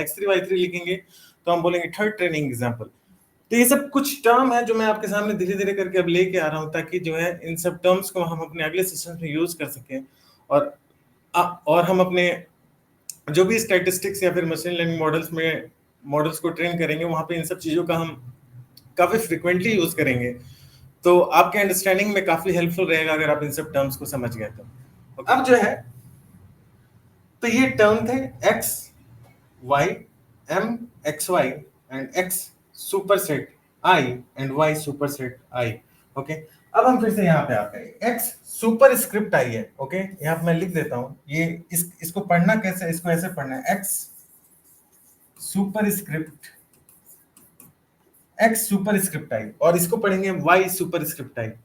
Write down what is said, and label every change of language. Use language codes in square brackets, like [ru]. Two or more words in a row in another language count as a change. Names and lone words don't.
[hi] x3 y3 लिखेंगे तो हम बोलेंगे [en] third training example. [hi] तो ये सब कुछ टर्म है जो मैं आपके सामने धीरे धीरे करके अब लेके आ रहा हूं, ताकि जो है इन सब टर्म्स को हम अपने अगले सेशन में यूज कर सकें और हम अपने जो भी स्टैटिस्टिक्स या फिर [en] machine learning models [hi] को ट्रेन करेंगे, वहां पे इन सब चीजों का हम काफी फ्रिक्वेंटली यूज करेंगे। तो आपके अंडरस्टैंडिंग में काफी हेल्पफुल रहेगा अगर आप इन सब टर्म्स को समझ गए तो। अब जो है, तो ये टर्म थे [en] x y m x y and x superset i and y superset i. [hi] ओके, अब हम फिर से यहाँ पे आते हैं, [en] x super script i [hi] है। ओके, यहाँ पे मैं लिख देता हूँ, ये इसको पढ़ना कैसे, इसको ऐसे पढ़ना है, [en] x super script i, [hi] और इसको पढ़ेंगे [en] y super script i.